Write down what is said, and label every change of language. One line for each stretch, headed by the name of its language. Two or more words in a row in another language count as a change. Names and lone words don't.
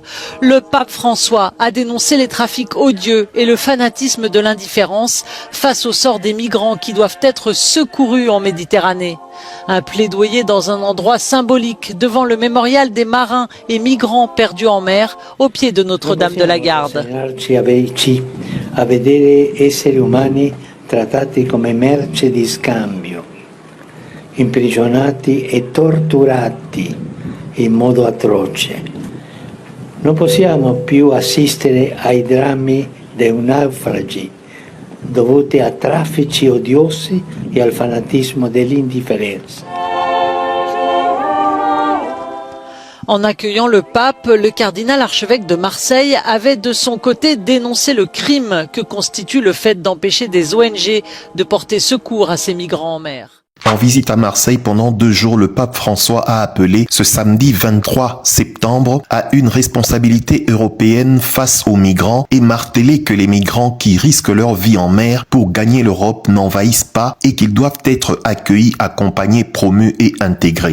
French: Le pape François a dénoncé les trafics odieux et le fanatisme de l'indifférence face au sort des migrants qui doivent être secourus en Méditerranée. Un plaidoyer dans un endroit symbolique devant le mémorial des marins et migrants perdus en mer au pied de Notre-Dame de la Garde.
Italian: A vedere esseri umani trattati come merce di scambio, imprigionati e torturati in modo atroce. Non possiamo più assistere ai drammi dei naufragi dovuti a traffici odiosi e al fanatismo dell'indifferenza.
French: En accueillant le pape, le cardinal archevêque de Marseille avait de son côté dénoncé le crime que constitue le fait d'empêcher des ONG de porter secours à ces migrants en mer. En visite à Marseille pendant 2 jours, le pape François a appelé ce samedi 23 septembre à une responsabilité européenne face aux migrants et martelé que les migrants qui risquent leur vie en mer pour gagner l'Europe n'envahissent pas et qu'ils doivent être accueillis, accompagnés, promus et intégrés.